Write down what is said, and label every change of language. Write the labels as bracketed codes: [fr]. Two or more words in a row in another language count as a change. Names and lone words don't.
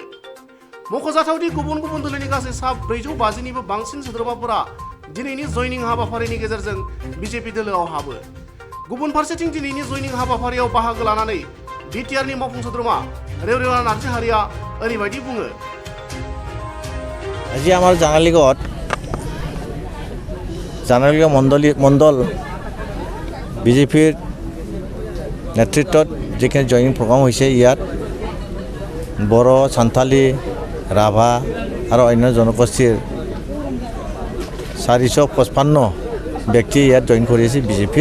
[brx] मख'जाथावदि गुबुन गुबुन दोलोनि गासै सा 450निबो बांसिन सोद्रोमाफोरा दिनैनि जयनिं हाबाफारिनि गेजेरजों बिजेपि दोलोआव हाबो। गुबुन फारसेथिं दिनैनि जयनिं हाबाफारियाव बाहागो लानानै बिटिआरनि मावफुं सोद्रोमा रेवरेवा नार्जारीआ ओरैबायदि बुङो। [as] আজি আমাৰ জানালিগাঁও মণ্ডল বিজেপিৰ নেতৃত্বত যিখিনি [en] joining program [as] হৈছে ইয়াত বড়ো, সান্থালী, ৰাভা আৰু অন্য জনগোষ্ঠীৰ 455 ব্যক্তি ইয়াত জইন কৰি আছে বিজেপিত।